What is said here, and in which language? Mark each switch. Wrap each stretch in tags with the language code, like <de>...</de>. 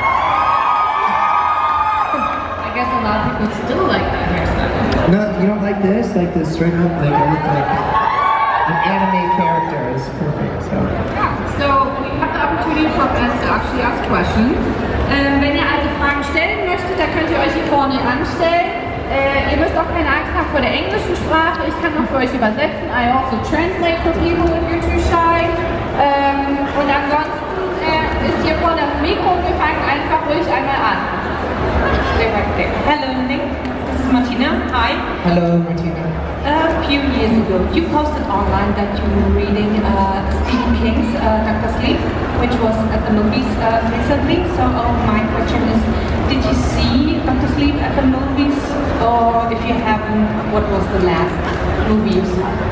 <en>I guess a lot of people still like that hairstyle. No, you don't like this? Like this straight up? Like I look like an anime character. It's perfect. So we have the opportunity for fans to actually ask questions.</en> <de>Wenn ihr also Fragen stellen möchtet, dann könnt ihr euch hier vorne anstellen. Ihr müsst auch keine Angst haben vor der englischen Sprache. Ich kann auch für euch übersetzen.</de> <en>I also translate for people if you're too shy.</en> <de>Und ansonsten ist hier vorne das Mikro. Wir fangen einfach ruhig einmal an.</de> <en>Hello Nick, this is Martina. Hi. Hello, Martina. A few years ago, you posted online that you were reading Stephen King's Dr. Sleep, which was at the movies recently. So my question is, did you see Dr. Sleep at the movies? Or if you haven't, what was the last movie you saw?</en>